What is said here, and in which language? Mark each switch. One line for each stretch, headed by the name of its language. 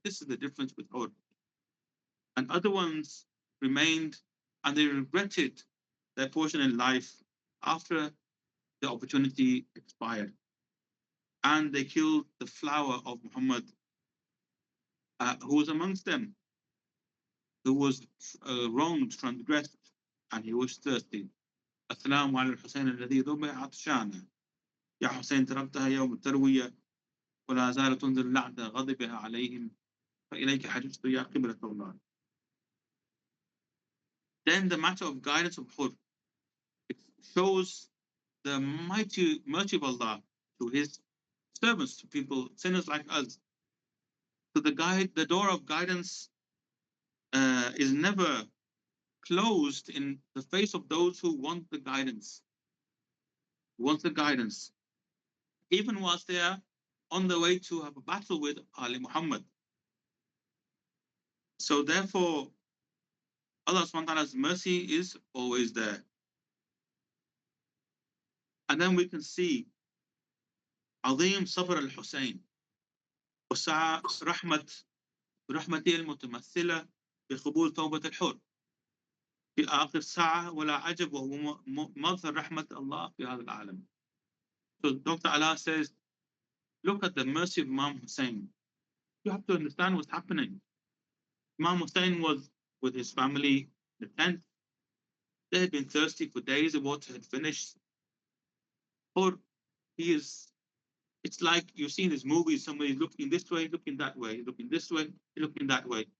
English: This is the difference with Hud. And other ones remained, and they regretted their portion in life after the opportunity expired. And they killed the flower of Muhammad, who was amongst them, who was wronged, transgressed, and he was thirsty.
Arabic: السلام على الحسين الذي ذبح عطشانا يا حسين تركتها يوم التروية ولا زالت تنزل لعنة غضبها عليهم فإليك حججت يا قبلة الله.
English: Then the matter of guidance of Hud, it shows the mighty mercy of Allah to his servants, to people, sinners like us. So the door of guidance is never closed in the face of those who want the guidance. Even whilst they are on the way to have a battle with Ali Muhammad. So therefore, Allah subhanahu mercy is always there. And then we can see
Arabic: عظيم صبر الحسين وسعى رحمته المتمثلة بقبول توبة الحر في آخر ساعة ولا عجب وهو مظهر رحمة الله في هذا العالم.
English: So Dr. Allah says, look at the mercy of Imam Hussein. You have to understand what's happening. Imam Hussein was with his family in the tent. They had been thirsty for days, the water had finished. Or it's like you see in these movies, somebody looking this way, looking that way, looking this way, looking that way.